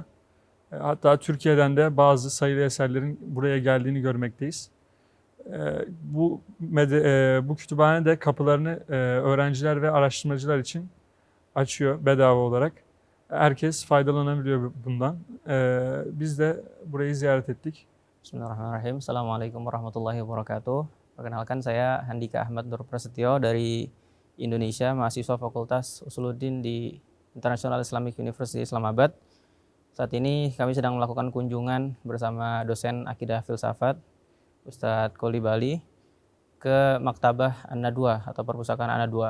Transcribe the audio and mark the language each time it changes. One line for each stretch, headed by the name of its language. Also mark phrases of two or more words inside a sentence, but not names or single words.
Turkish: Hatta Türkiye'den de bazı sayılı eserlerin buraya geldiğini görmekteyiz. Bu kütüphane de kapılarını öğrenciler ve araştırmacılar için açıyor bedava olarak. Herkes faydalanabiliyor bundan. Biz de burayı ziyaret ettik.
Arabic: بسم الله الرحمن الرحيم. السلام عليكم ورحمة الله وبركاته.
Indonesian: Perkenalkan, saya Handika Ahmad Nur Prasetyo dari Indonesia, mahasiswa Fakultas Usuluddin di International Islamic University Islamabad. Saat ini kami sedang melakukan kunjungan bersama dosen Akidah Filsafat Ustadz Kolibali ke Maktabah An-Nadwa atau Perpustakaan An-Nadwa.